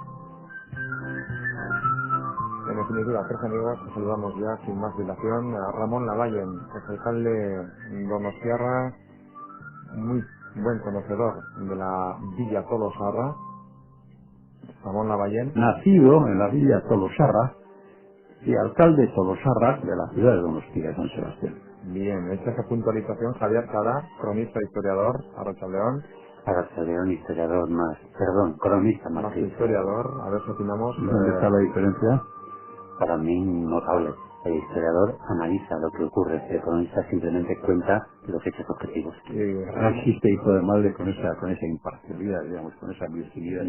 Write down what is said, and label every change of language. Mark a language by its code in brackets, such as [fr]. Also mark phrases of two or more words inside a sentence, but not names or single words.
[es] En definitiva, tres amigos que saludamos ya sin más dilación a Ramón Lavallen, ex alcalde donostiarra, muy buen conocedor de la Villa Tolosarra. Ramón Lavallen, nacido en la Villa Tolosarra y alcalde Tolosarra de la ciudad de Donostia, San Sebastián. Bien, hecha esa puntualización, Javier Cada, cronista e historiador, Arratsaldeon. Arratsaldeon, historiador más, perdón, cronista más que historiador. A ver si opinamos. ¿Dónde está la diferencia? Para mí, notable. El historiador analiza lo que ocurre, el cronista simplemente cuenta los hechos objetivos. No existe hijo de madre con esa imparcialidad, digamos, con esa virginidad.